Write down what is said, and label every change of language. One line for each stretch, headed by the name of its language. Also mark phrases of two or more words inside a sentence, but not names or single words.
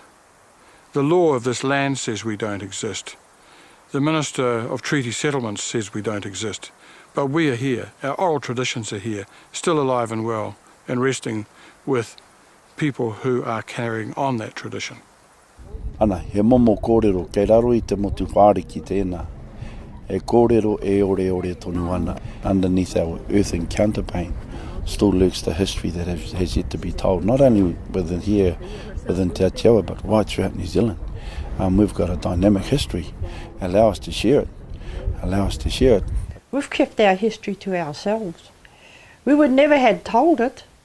English: The law of this land says we don't exist. The Minister of Treaty Settlements says we don't exist. But we are here, our oral traditions are here, still alive and well, and resting with people who are carrying on that tradition.
Māori: Ana, he momo kōrero, kei raro I te motu whāre ki tēnā. E kōrero e ore tonu ana.
English: Underneath our earthen counterpane still lurks the history that has yet to be told, not only within here, within Te Atiawa, but right throughout New Zealand. We've got a dynamic history. Allow us to share it. We've kept our history to ourselves. We would never had told it.